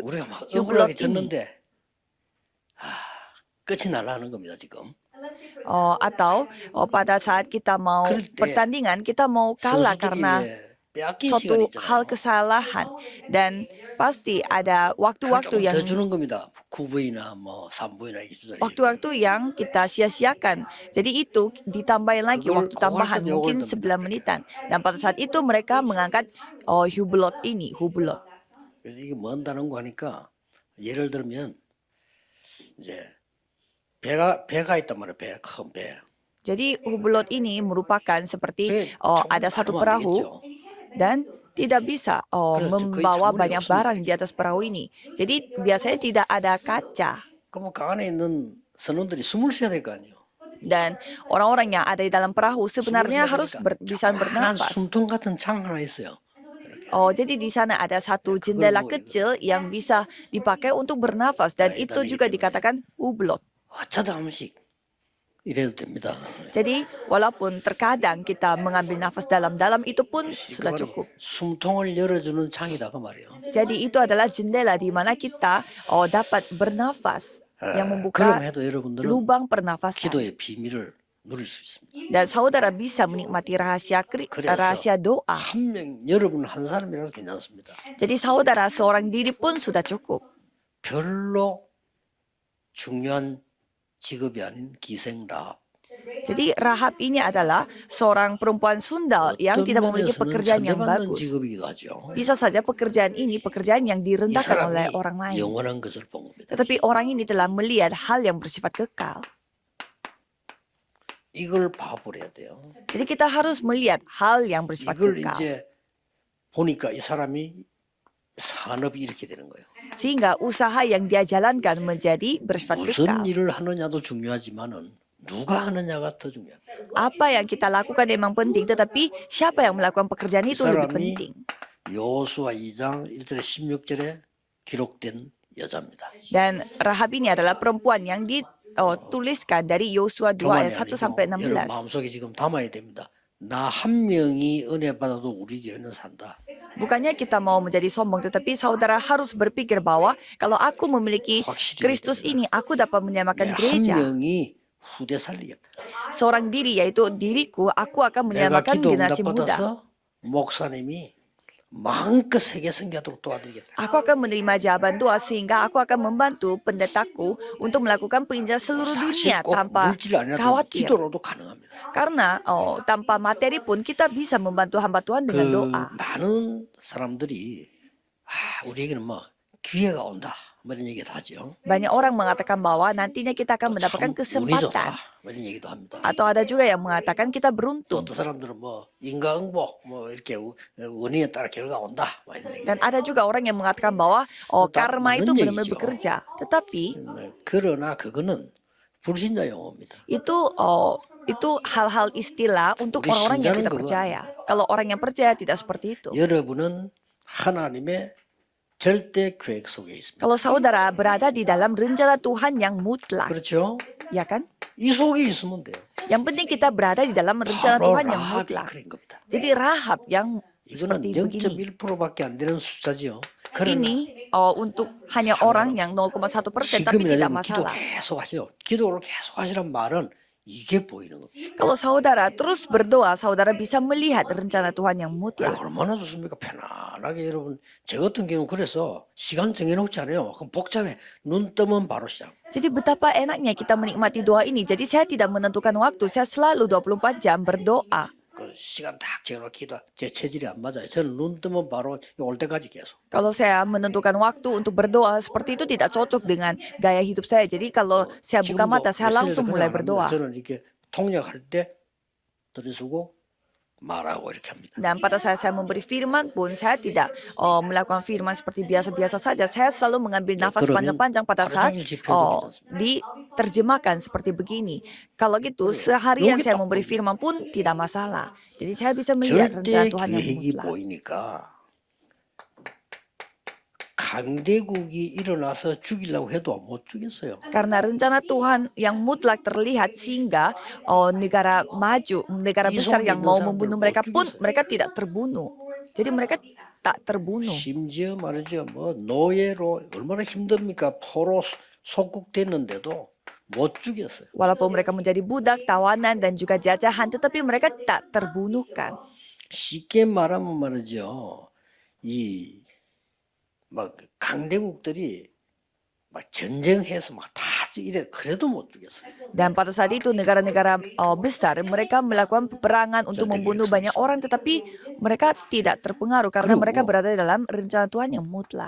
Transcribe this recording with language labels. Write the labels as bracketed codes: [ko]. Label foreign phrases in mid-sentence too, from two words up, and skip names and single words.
[ko] 우리가 막 억울하게 [id] hublot ini. [ko] 졌는데 끝이 날라는 겁니다 지금. [id] Atau pada saat kita mau [ko] 그럴 때 [id] pertandingan, kita mau kalah [ko] 선수들이 [id] karena [ko] 왜 빼앗긴 시간이 [id] suatu hal [ko] 있잖아요. [id] kesalahan dan pasti ada [ko] 그걸 [id] waktu-waktu [ko] 조금 [id] yang [ko] 더 주는 겁니다. 9부이나 뭐 3부이나 이렇게 주잖아요. [id] waktu-waktu yang kita sia-siakan. Jadi itu ditambahin lagi [ko] 그걸 [id] waktu tambahan [ko] 그걸 [id] mungkin [ko] 듭니다. [id] 9 menitan. Dan pada saat itu mereka mengangkat hublot ini, hublot. [ko] 그래서 이게 뭔 단어인가 하니까 예를 들면 이제 배가 있단 말이에요. 큰 배. [id] Jadi hublot ini merupakan seperti [ko] 배 [id] ada satu [ko] 많으면 안 [id] perahu [ko] 되겠죠. [id] dan tidak bisa [ko] 그래서 거의 [id] membawa [ko] 사물이 [id] banyak [ko] 없습니다. [id] barang di atas perahu ini. Jadi biasanya tidak ada kaca. [ko] 그럼 그 안에 있는 선원들이 숨을 쉬어야 될 거 아니에요. [id] Dan orang-orang yang ada di dalam perahu sebenarnya harus bisa [ko] 조그마한 [id] bernafas. [ko] 숨통 같은 창 하나 있어요. [id] Jadi di sana ada satu jendela kecil yang bisa dipakai untuk bernafas dan itu juga dikatakan hublot. [ko] 어쩌다 한 번씩 이래도 됩니다. [id] Jadi walaupun terkadang kita mengambil nafas dalam-dalam itu pun sudah [ko] 바로 [id] cukup. [ko] 숨통을 열어주는 창이다 그 말이에요. [id] Jadi itu adalah jendela di mana kita dapat bernafas yang membuka [ko] 그럼 해도 여러분들은 [id] lubang pernafasan. [ko] 기도의 비밀을 누릴 수 있습니다. [id] Dan saudara bisa menikmati rahasia doa. [ko] 여러분 한 사람이라도 괜찮습니다. [id] Jadi saudara seorang diri pun sudah cukup. [ko] 별로 중요한 직업이 아닌 기생라. [id] Jadi Rahab ini adalah seorang perempuan sundal yang tidak memiliki pekerjaan yang [ko] 선대받는 [id] bagus. [ko] 직업이기도 하죠. [id] Bisa saja pekerjaan ini pekerjaan yang [ko] 이 [id] direndahkan oleh [ko] 사람이 [id] orang lain. [ko] 영원한 것을 본 겁니다. [id] Tetapi orang ini telah melihat hal yang bersifat kekal. [ko] 이걸 봐버려야 돼요. [id] Jadi kita harus melihat hal yang bersifat [ko] 이걸 [id] kekal. [ko] 이제 보니까 이 사람이 산업이 이렇게 되는 거예요. [id] Sehingga usaha yang dia jalankan menjadi bersifat [ko] 무슨 [id] kekal. [ko] 일을 하느냐도 중요하지만은 누가 하느냐가 더 중요합니다. [id] Apa yang kita lakukan memang penting, tetapi siapa yang melakukan pekerjaan [ko] 이 [id] itu lebih [ko] 사람이 [id] penting. [ko] 여호수아 2장 1절에 16절에 기록된 여자입니다. [id] Dan Rahab ini adalah perempuan yang dituliskan dari Yosua 2 [ko] 교만이 [id] ayat 1 [ko] 아니고 [id] sampai [ko] 여러분 [id] 16. [ko] 마음속에 지금 담아야 됩니다. 나 한 명이 은혜 받아도 우리 교회는 산다. [id] Bukannya kita mau menjadi sombong, tetapi saudara harus berpikir bahwa kalau aku memiliki [ko] 확실히 [id] Kristus ini, aku dapat menyamakan [ko] 한 [id] gereja. [ko] 명이 후대 살리겠다. [id] Seorang diri, yaitu diriku, aku akan [ko] 내가 [id] menyamakan [ko] 기도 [id] generasi [ko] 응답 [id] muda. [ko] 받아서 목사님이 마음껏 세계 선교하도록 도와드리겠다. [id] Aku akan menerima jawaban doa sehingga aku akan membantu pendetaku untuk melakukan penginjilan seluruh [ko] 사실 [id] dunia [ko] 꼭 [id] tanpa [ko] 물질 아니라도 [id] khawatir. [ko] 기도로도 가능합니다. [id] Karena tanpa materi pun kita bisa membantu hamba Tuhan dengan [ko] 그 [id] doa. [ko] 많은 사람들이 우리에게는 뭐 기회가 온다 뭐 이런 얘기도 하죠. [id] Banyak orang mengatakan bahwa nantinya kita akan mendapatkan [ko] 참 운이 좋다 [id] kesempatan. [ko] 뭐 이런 얘기도 합니다. [id] Atau ada juga yang mengatakan kita [ko] 또 [id] beruntung. [ko] 어떤 사람들은 뭐 인과응보 뭐 이렇게 원인에 따라 결과가 온다 뭐 이런 얘기. [id] Dan ada juga orang yang mengatakan bahwa karma itu [ko] 맞는 [id] benar-benar [ko] 얘기죠. [id] bekerja. Tetapi [ko] 그러나 그거는 불신자 용어입니다. [id] itu hal-hal istilah untuk [ko] 우리 [id] orang-orang yang [ko] 신자는 [id] tidak [ko] 그거 [id] percaya. Kalau orang yang percaya tidak seperti itu. [ko] 여러분은 하나님의 절대 계획 속에 있습니다. [id] Kalau saudara berada di dalam rencana Tuhan yang mutlak, [ko] 그렇죠? [id] ya kan? [ko] 이 속에 있으면 돼요. [id] Yang penting kita berada di dalam rencana [ko] 바로 [id] Tuhan yang [ko] 라합이 [id] mutlak. [ko] 그런 겁니다. [id] Jadi Rahab yang [ko] 이거는 [id] seperti begini. [ko] 0.1%밖에 안 되는 숫자지요. [id] Ini untuk hanya orang yang 0,1%, tapi tidak [ko] 지금이라도 기도 [id] masalah. [ko] 계속 하세요. 기도를 계속 하시란 말은 이게 보이는 겁니다. [id] Kalau saudara terus berdoa, saudara bisa melihat rencana Tuhan yang mutlak. [ko] 얼마나 좋습니까? 편안하게 여러분. 제 같은 경우는 그래서 시간 정해놓지 않아요. 그럼 복잡해. 눈 뜨면 바로 시작. [id] Jadi betapa enaknya kita menikmati doa ini. Jadi saya tidak menentukan waktu, saya selalu 24 jam berdoa. [ko] 그 시간 딱 정해놓고 기도. 제 체질이 안 맞아요. 저는 눈 뜨면 바로 올 때까지 계속. [id] Kalau saya menentukan waktu untuk berdoa seperti itu tidak cocok dengan gaya hidup saya. Jadi kalau saya buka mata, saya langsung mulai berdoa. [ko] 저는 이렇게 통역할 때 들이쓰고 말하고 이렇게 합니다. [id] Dan pada saat saya memberi firman pun, saya tidak melakukan firman seperti biasa-biasa saja. Saya selalu mengambil nafas [ko] 그러면 [id] panjang-panjang pada [ko] 하루 [id] saat [ko] 종일 집회도 괜찮습니다. [id] diterjemahkan seperti begini. Kalau gitu, seharian [ko] 여기 [id] saya [ko] 딱 [id] memberi firman pun tidak masalah. Jadi saya bisa melihat rencana [ko] 절대 [id] Tuhan yang [ko] 계획이 [id] mutlak. [ko] 보이니까 강대국이 일어나서 죽이려고 해도 못 죽였어요. [id] Karena rencana Tuhan yang mutlak terlihat sehingga negara maju, negara besar yang mau membunuh mereka pun mereka tidak terbunuh. Jadi mereka tak terbunuh. [ko] 심지어 말이죠. 뭐 노예로 얼마나 힘듭니까? 포로 속국됐는데도 못 죽였어요. [id] Walaupun mereka menjadi budak, tawanan, dan juga jajahan, tetapi mereka tak terbunuhkan. [ko] 쉽게 말하면 말이죠. 이 막 강대국들이 막 전쟁해서 막 다 이래 그래도 못 죽였어요. [id] Dan pada saat itu negara-negara besar mereka melakukan peperangan untuk membunuh banyak orang, tetapi mereka tidak terpengaruh karena mereka berada dalam rencana Tuhan yang mutlak.